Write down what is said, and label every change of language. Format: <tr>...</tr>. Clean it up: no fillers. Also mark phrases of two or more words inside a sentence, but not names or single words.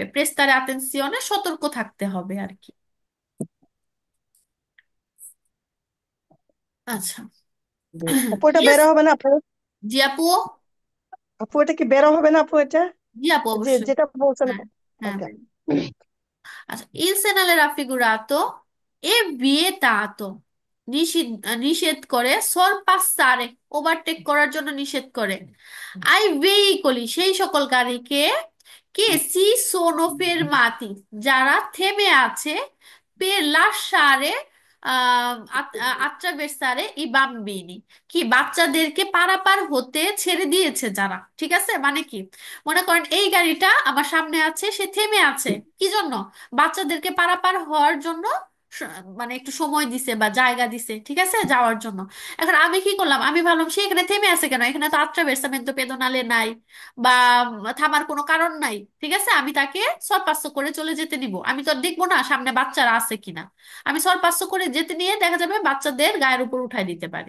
<it>prestare attenzione</it> <bn>সতর্ক থাকতে হবে আর কি। আচ্ছা। আপু এটা ইয়েস। বেরো হবে না আপু? জি আপু। আপু এটা কি বেরো হবে না আপু এটা? জি আপু, যে অবশ্যই। যেটা বলছেন। হ্যাঁ, হ্যাঁ। ওকে।</bn> <it>Allora, il segnale raffigurato è vietato,</it> <bn>নিষেধ করে, sorpassare, ওভারটেক করার জন্য নিষেধ করে,</bn> <it>ai veicoli,</it> <bn>সেই সকল গাড়িকে,</bn> <it>che si sono fermati,</it> <bn>যারা থেমে আছে,</bn> <it>per lasciare attraversare i bambini,</it> <bn>কি বাচ্চাদেরকে পারাপার হতে ছেড়ে দিয়েছে যারা, ঠিক আছে, মানে কি, মনে করেন এই গাড়িটা আমার সামনে আছে, সে থেমে আছে কি জন্য, বাচ্চাদেরকে পারাপার হওয়ার জন্য, স- মানে একটু সময় দিছে বা জায়গা দিছে, ঠিক আছে, যাওয়ার জন্য। এখন আমি কি করলাম, আমি ভাবলাম সে এখানে থেমে আছে কেন, এখানে তো</bn> <it>attraversamento pedonale</it> <bn>নাই, বা থামার কোনো কারণ নাই, ঠিক আছে, আমি তাকে সরপাস্য করে চলে যেতে নিব, আমি তো আর দেখবো না সামনে বাচ্চারা আছে কিনা, আমি সরপাস্য করে যেতে নিয়ে দেখা যাবে বাচ্চাদের গায়ের উপর উঠাই দিতে পারি।</bn>